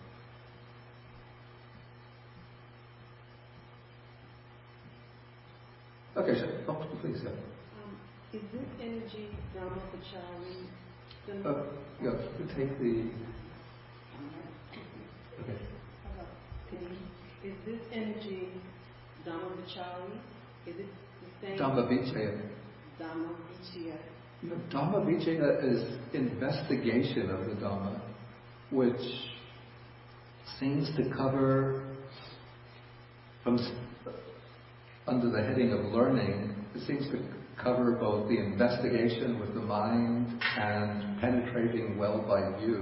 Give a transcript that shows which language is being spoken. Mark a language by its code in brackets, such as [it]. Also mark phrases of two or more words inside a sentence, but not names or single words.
[en] Okay, so, please, yeah. Is this energy Dhamma-vichari? Yeah, you take the... Okay. Is this energy Dhamma-vichari? Is it the same? Dhamma-vichaya. Dhamma-vichaya. Dhamma-vichaya is investigation of the Dhamma, which seems to cover, under the heading of learning, it seems to cover both the investigation with the mind and penetrating well by view.